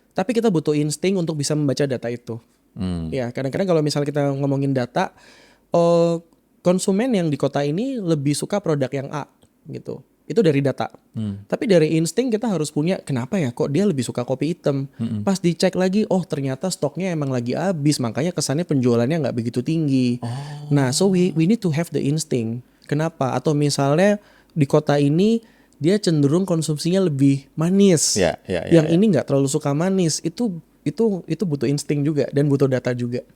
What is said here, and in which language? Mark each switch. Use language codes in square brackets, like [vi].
[id] Tapi kita butuh insting untuk bisa membaca data itu. Ya, kadang-kadang kalau misal kita ngomongin data, konsumen yang di kota ini lebih suka produk yang A gitu. Itu dari data. Tapi dari insting kita harus punya, kenapa ya kok dia lebih suka kopi hitam. Pas dicek lagi, oh ternyata stoknya emang lagi habis, makanya kesannya penjualannya nggak begitu tinggi. [en] Nah, so we need to have the instinct. [id] Kenapa? Atau misalnya di kota ini dia cenderung konsumsinya lebih manis. Ya. Yang ini nggak terlalu suka manis. Itu butuh insting juga dan butuh data juga.